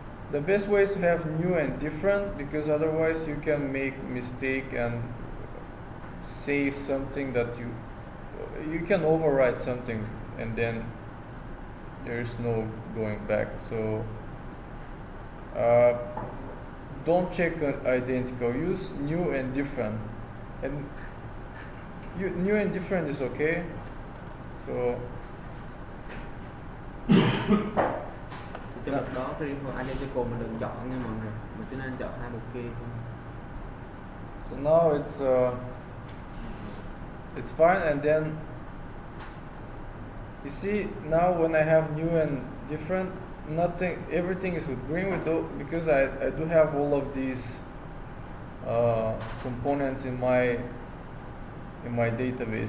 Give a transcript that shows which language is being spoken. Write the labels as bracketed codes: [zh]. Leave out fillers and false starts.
[en] The best way is to have new and different, because otherwise you can make mistake and save something that you can overwrite something and then there's no going back. So don't check identical, use new and different, and new and different is okay. So [vi] trong lúc đó cái info identical mình đừng chọn nha mọi người, mình chỉ nên chọn hai mục kia thôi. [en] So now it's fine, and then you see now when I have new and different, everything is with green because I do have all of these components in my database.